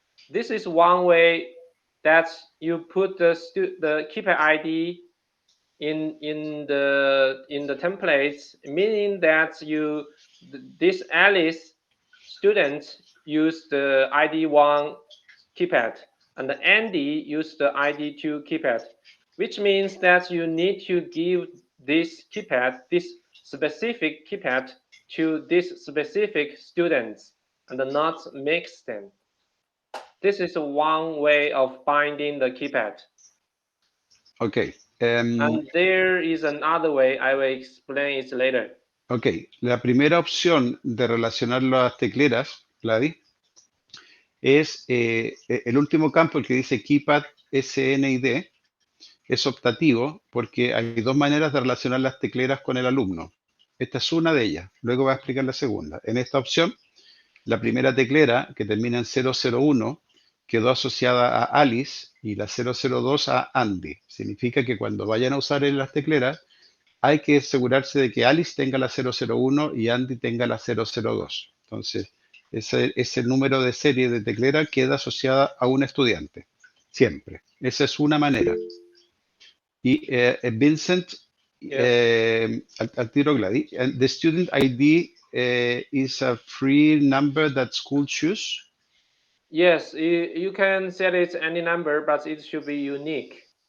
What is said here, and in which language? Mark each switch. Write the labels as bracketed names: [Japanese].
[English] This is one way that you put the keypad ID in the templates, meaning that this Alice student use the ID1 keypad and the Andy use the ID2 keypad, which means that you need to give this specific keypad to this specific students and not mix them. This is one way of binding the keypad. Ok. And there is another way. I will explain it later. [Spanish] Ok, la primera opción de relacionar las tecleras, Gladys, es el último campo, el que dice keypad SNID, es optativo porque hay dos maneras de relacionar las tecleras con el alumno. Esta es una de ellas, luego voy a explicar la segunda. En esta opción, la primera teclera, que termina en 001, quedó asociada a Alice y la 002 a Andy. Significa que cuando vayan a usar en las tecleras, hay que asegurarse de que Alice tenga la 001 y Andy tenga la 002. Entonces, ese número de serie de teclera queda asociada a un estudiante, siempre. Esa es una manera. [English] Y Vincent, [Spanish] al tiro [English] Gladys, the student ID is a free number that school choose? Yes, you can set it any number, but it should be unique.